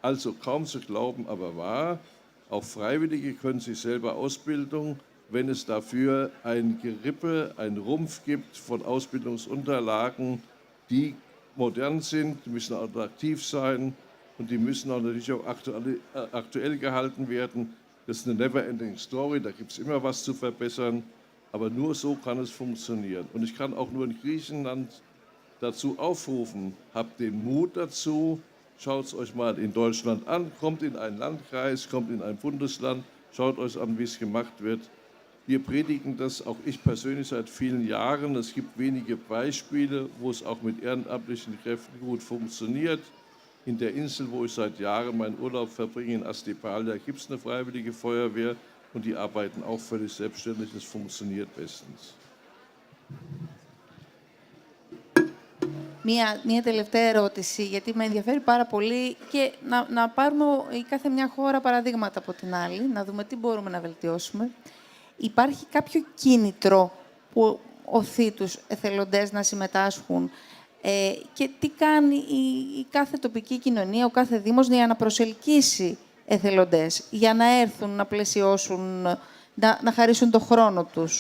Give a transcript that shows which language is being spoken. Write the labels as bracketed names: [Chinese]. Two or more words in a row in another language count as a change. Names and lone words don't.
[German] Also kaum zu glauben, aber wahr, Auch Freiwillige können sich selber Ausbildung, wenn es dafür ein Gerippe, ein Rumpf gibt von Ausbildungsunterlagen, die modern sind, die müssen attraktiv sein und die müssen auch natürlich auch aktuell gehalten werden. Das ist eine [English] never-ending Story, [German] da gibt es immer was zu verbessern, aber nur so kann es funktionieren. Und ich kann auch nur in Griechenland dazu aufrufen, habt den Mut dazu, schaut es euch mal in Deutschland an, kommt in einen Landkreis, kommt in ein Bundesland, schaut euch an, wie es gemacht wird. Wir predigen das, auch ich persönlich, seit vielen Jahren. Es gibt wenige Beispiele, wo es auch mit ehrenamtlichen Kräften gut funktioniert. In der Insel, wo ich seit Jahren meinen Urlaub verbringe, in Astipalia, gibt es eine freiwillige Feuerwehr und die arbeiten auch völlig selbstständig. Es funktioniert bestens. [Greek] Μία τελευταία ερώτηση, γιατί με ενδιαφέρει πάρα πολύ και να πάρουμε η κάθε μια χώρα παραδείγματα από την άλλη, να δούμε τι μπορούμε να βελτιώσουμε. Υπάρχει κάποιο κίνητρο που οθεί τους εθελοντές να συμμετάσχουν και τι κάνει η κάθε τοπική κοινωνία, ο κάθε δήμος για να προσελκύσει εθελοντές, για να έρθουν, να πλαισιώσουν, να χαρίσουν το χρόνο τους.